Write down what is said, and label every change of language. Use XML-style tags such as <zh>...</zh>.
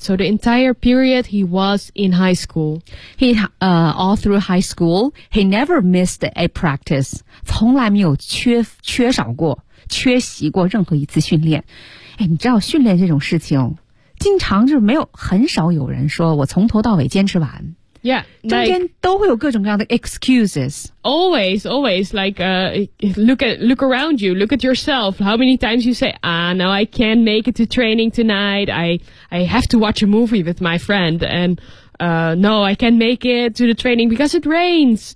<en>So the entire period he was in high school. He, all through high school, he never missed a practice.</en> <zh>从来没有缺席过任何一次训练。哎，你知道训练这种事情，经常就是没有很少有人说我从头到尾坚持完。</zh> <en>Yeah,</en> <zh>中间</zh> <en>like,</en> <zh>都会有各种各样的 excuses.</zh> <en>Always, like, look around you, look at yourself. How many times you say, now I can't make it to training tonight. I have to watch a movie with my friend. And, no, I can't make it to the training because it rains.</en>